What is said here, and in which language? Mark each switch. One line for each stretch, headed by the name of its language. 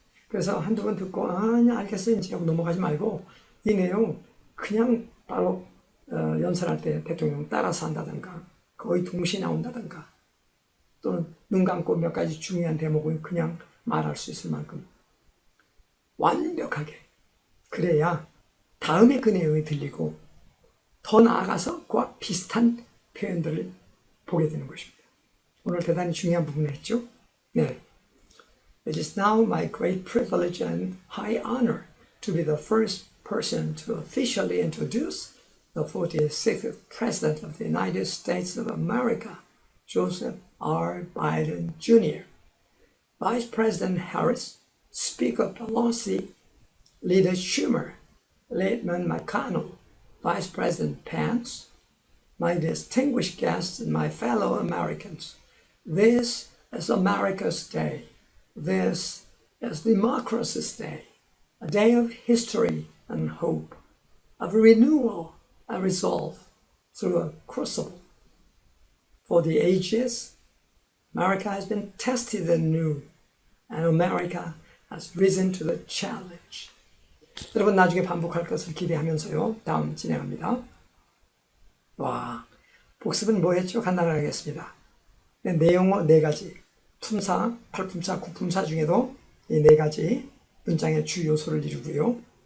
Korean: 그래서 한두 번 듣고 아니 알겠어 이제 하고 넘어가지 말고 이 내용 그냥 바로 연설할 때 대통령 따라서 한다든가 거의 동시에 나온다든가 또는 눈 감고 몇 가지 중요한 대목을 그냥 말할 수 있을 만큼 완벽하게 그래야 다음에 그 내용이 들리고 더 나아가서 그와 비슷한 표현들을 보게 되는 것입니다. 오늘 대단히 중요한 부분을 했죠. 네.
English: It is now my great privilege and high honor to be the first person to officially introduce the 46th President of the United States of America, Joseph R. Biden Jr., Vice President Harris, Speaker Pelosi, Leader Schumer, Lieutenant McConnell, Vice President Pence, my distinguished guests and my fellow Americans. This is America's Day. This is Democracy's Day, a day of history and hope, of renewal and resolve through a crucible. For the ages, America has been tested anew, and America has risen to the challenge.
Korean: 여러분 나중에 반복할 것을 기대하면서요. 다음 진행합니다. 와, 복습은 뭐 했죠? 간단하게 하겠습니다. 네, 내용어 4가지, 품사, 8품사, 9품사 중에도 이 4가지 문장의 주 요소를 이루고요.